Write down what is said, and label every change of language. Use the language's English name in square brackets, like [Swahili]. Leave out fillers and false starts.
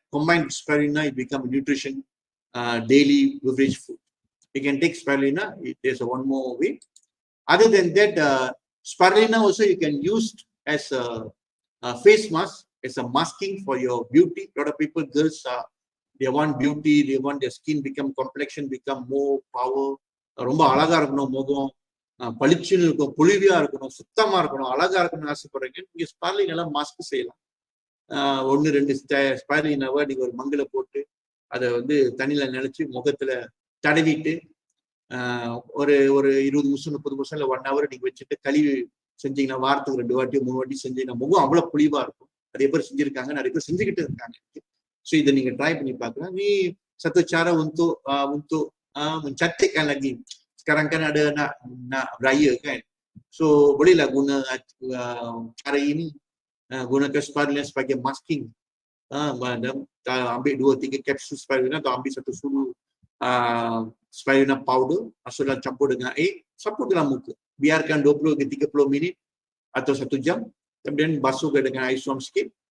[English] Combined with spirulina, it becomes nutrition daily beverage food. You can take spirulina. There's one more way. Other than that, spirulina also you can use as a face mask, as a masking for your beauty. A lot of people, girls, they want beauty. They want their skin become, complexion become more power. [Tamil] ரொம்ப அழகா இருக்கணும், முகம் பளிச்சுன்னு இருக்கும், Bolivia இருக்கணும், சுத்தமா இருக்கணும், அழகா இருக்கணும்னு ஆசைப்படுறீங்க. நீங்க ஸ்பைருலினால மாஸ்க் செய்யலாம். 1-2 ஸ்பைருலினாவை நீங்க ஒரு மங்கில போட்டு அதை வந்து தண்ணியில நினைச்சு முகத்துல தடவிட்டு ஒரு 20 நிமிஷம் 30 நிமிஷம் இல்லை 1 hour நீங்க வச்சுட்டு கழுவி செஞ்சீங்கன்னா, வாரத்துக்கு 2 வாட்டி 3 வாட்டி செஞ்சீங்கன்னா முகம் அவ்வளவு பொலிவா இருக்கும். நிறைய பேர் செஞ்சிருக்காங்க, நிறைய பேர் செஞ்சுக்கிட்டு இருக்காங்க. ஸோ இதை நீங்க ட்ரை பண்ணி பார்க்கலாம். [Malay] Ni satu cara untuk mencantikkan lagi. Sekarang kan ada nak beraya kan, so bolehlah guna cara ini, gunakan spirulina sebagai masking. Ambil 2-3 kapsul spirulina atau ambil 1 sulu spirulina powder, masuklah campur dengan air, sapu dalam muka, biarkan 20-30 minit atau 1 jam, kemudian basuhkan dengan air suam sikit.